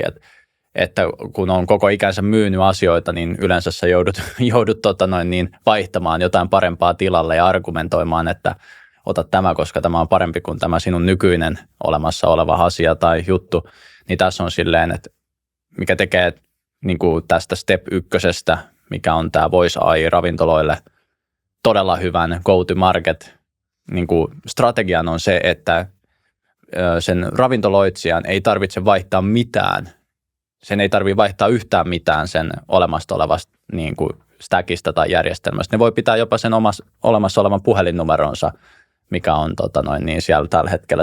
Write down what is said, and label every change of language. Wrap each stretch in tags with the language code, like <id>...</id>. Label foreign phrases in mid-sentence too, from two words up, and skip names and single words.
<fi>Että kun on koko ikänsä myynyt asioita, niin yleensä sä joudut vaihtamaan jotain parempaa tilalle ja argumentoimaan, että ota tämä, koska tämä on parempi kuin tämä sinun nykyinen olemassa oleva asia tai juttu. Niin tässä on silleen, että mikä tekee niin kuin tästä step 1, mikä on tämä Voice AI ravintoloille todella hyvän go-to-market niin kuin strategian on se, että sen ravintoloitsijan ei tarvitse vaihtaa mitään. Sen ei tarvitse vaihtaa yhtään mitään sen olemassa olevasta niin kuin stackista tai järjestelmästä. Ne voi pitää jopa sen olemassa olevan puhelinnumeronsa, mikä on niin siellä tällä hetkellä.</fi>